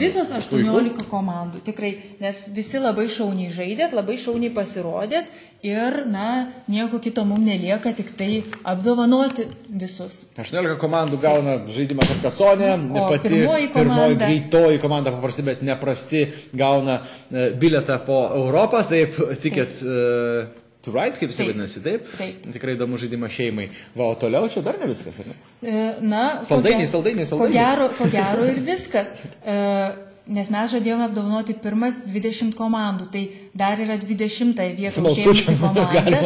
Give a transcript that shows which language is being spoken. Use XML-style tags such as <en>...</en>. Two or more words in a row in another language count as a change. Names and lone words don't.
<lt>Visos 18 komandų, tikrai, nes visi labai šauniai žaidėt, labai šauniai pasirodėt ir, nieko kito mums nelieka, tik tai apdovanoti visus. 18 komandų gauna žaidimą Karkasonė, pati pirmoji greitoji komanda paprasti, bet neprasti gauna bilietą po Europą, taip, ticket to ride, kaip jis vadinasi, taip? Tikrai įdomu žaidimas šeimai. Va, o toliau čia dar ne viskas, ar ne? Saldainiai. Ko gero ir viskas. Nes mes žadėjome apdovanoti pirmas 20 komandų, tai dar yra 20 vietų užėmusi komanda.</lt>